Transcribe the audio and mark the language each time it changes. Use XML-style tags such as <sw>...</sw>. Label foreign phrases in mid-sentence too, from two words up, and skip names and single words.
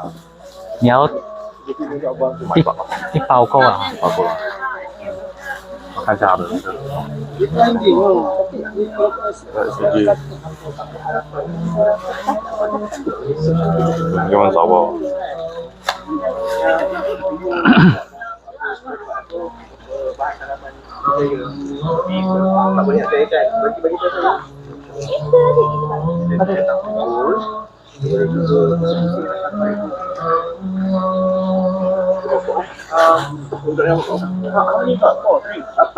<zh>你要一包够啊？包括了。我看一下它的那个，手机，用很少不？</zh> <ms>Tak boleh nak kan? Bagi tu saja. Untuk yang ni tak apa?</ms>